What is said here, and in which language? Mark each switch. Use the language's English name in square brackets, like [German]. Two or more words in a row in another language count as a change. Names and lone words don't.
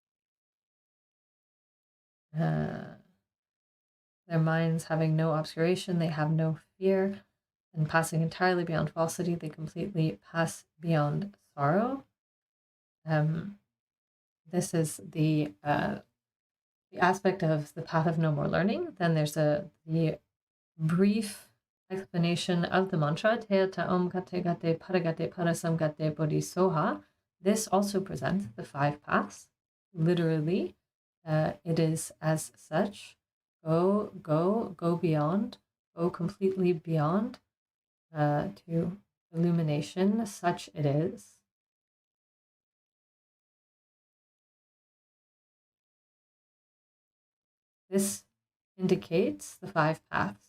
[English] Their minds having no obscuration, they have no fear, and passing entirely beyond falsity, they completely pass beyond sorrow. this is the aspect of the path of no more learning. Then there's the brief explanation of the mantra, [Sanskrit] Te Ta Om Gate Gate Paragate Parasam Gate Bodhisoha. [English] This also presents the 5 paths. Literally, it is as such. Go beyond, go completely beyond to illumination, such it is. This indicates the 5 paths.